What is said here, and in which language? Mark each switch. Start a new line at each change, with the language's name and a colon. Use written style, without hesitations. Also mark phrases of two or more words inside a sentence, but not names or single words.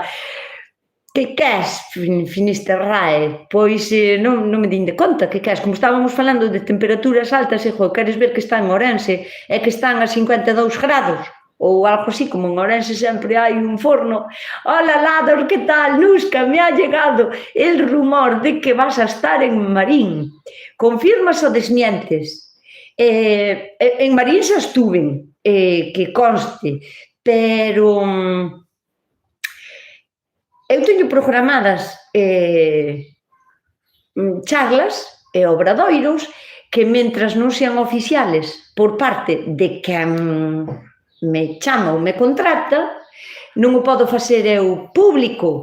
Galician: Que queres, Finisterrae? Pois non me din de conta, que queres? Como estábamos falando de temperaturas altas, queres ver que está en Ourense e que están a 52 grados, ou algo así, como en Ourense sempre hai un forno.
Spanish: Hola, Lador, que tal? Nusca, me ha llegado el rumor de que vas a estar en Marín.
Galician: Confirmas ou desmientes? En Marín xa estuven, que conste, pero eu teño programadas charlas e obradoiros que, mentras non sean oficiales por parte de quen me chama ou me contrata, non o podo facer eu público.